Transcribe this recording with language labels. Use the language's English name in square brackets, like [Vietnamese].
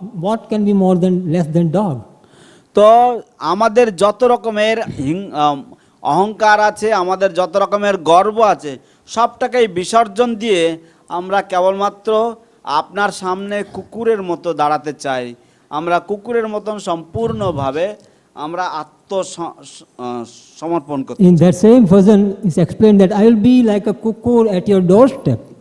[English] What can be more than less than dog? [Bangla] তো আমাদের যত রকমের অহংকার আছে, আমাদের যত রকমের গর্ব আছে, সবটাকেই বিসর্জন দিয়ে আমরা কেবলমাত্র আপনার সামনে কুকুরের মতো দাঁড়াতে চাই। আমরা কুকুরের মতন সম্পূর্ণভাবে আমরা আত্মসমর্পণ করতে। [English] In that same version is explained that I will be like a cuckoo at your doorstep.